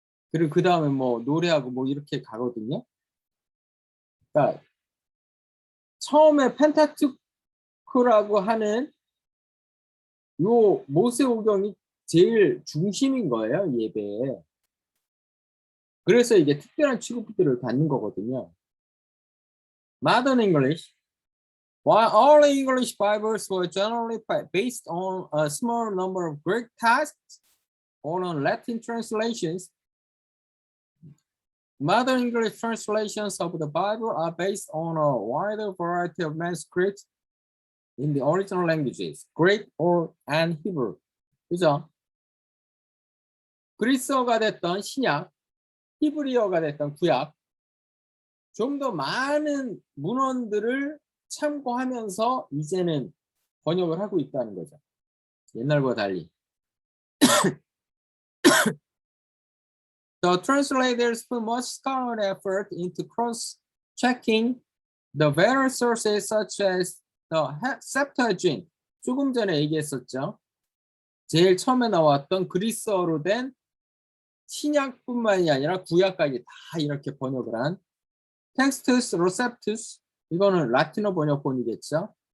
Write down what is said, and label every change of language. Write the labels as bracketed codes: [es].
[ko] 그리고 그 다음에 뭐 노래하고 뭐 이렇게 가거든요. 그러니까 처음에 펜타투크라고 하는 요 모세오경이 제일 중심인 거예요, 예배에. 그래서 이게 특별한 취급들을 받는 거거든요. [en] Modern English. While all English Bibles were generally based on a small number of Greek texts or on Latin translations, modern English translations of the Bible are based on a wider variety of manuscripts in the original languages, Greek and Hebrew. [ko] 그죠? 그리스어가 됐던 신약, 히브리어가 됐던 구약, 좀 더 많은 문헌들을 참고하면서 이제는 번역을 하고 있다는 거죠. 옛날보다 달리. [en] The translators put much scholarly effort into cross-checking the various sources such as the Septuagint. [ko] 조금 전에 얘기했었죠. 제일 처음에 나왔던 그리스어로 된 신약뿐만이 아니라 구약까지 다 이렇게 번역을 한 Textus Receptus 이거는 라틴어 번역본이겠죠.